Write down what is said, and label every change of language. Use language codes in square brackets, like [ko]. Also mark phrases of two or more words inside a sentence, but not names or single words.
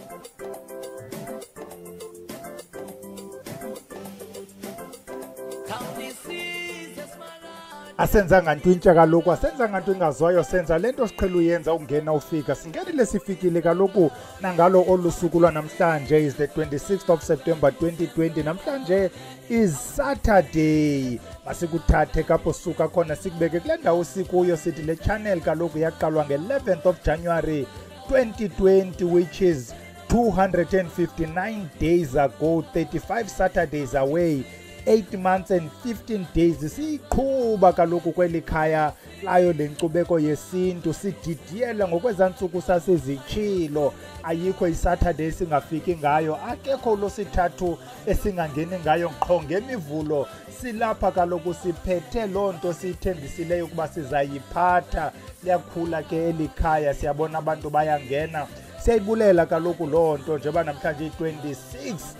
[xh] Asenza ngantwintsha kaloku asenza nganto ingazwayo senza lento siqhela uyenza ungena ufika singenile sifikile kaloku nangalo olusuku lwanamhlanje [en] is the 26th of September 2020 [xh] namhlanje [en] is Saturday [xh] masikuthathe kapho suka khona sikubeke kule ndawo sikuyo sithi le channel kaloku yaqalwa nge- [en] 11th of January 2020 which is 259 days ago 35 Saturdays away 8 months and 15 days [xh] siqhuba kaloku kweli khaya layo lenkcubeko yesintu sididiyela ngokwezantsuku sasezitshilo ayikho iSaturday singafiki ngayo akekho lo sithathu esingangeni ngayo qho ngemivulo silapha kaloku siphethe lonto sithembisileyo ukuba sizayiphatha liyakhula ke eli khaya siyabona abantu bayangena siyayibulela kaloku lonto njengoba namhlanje i-26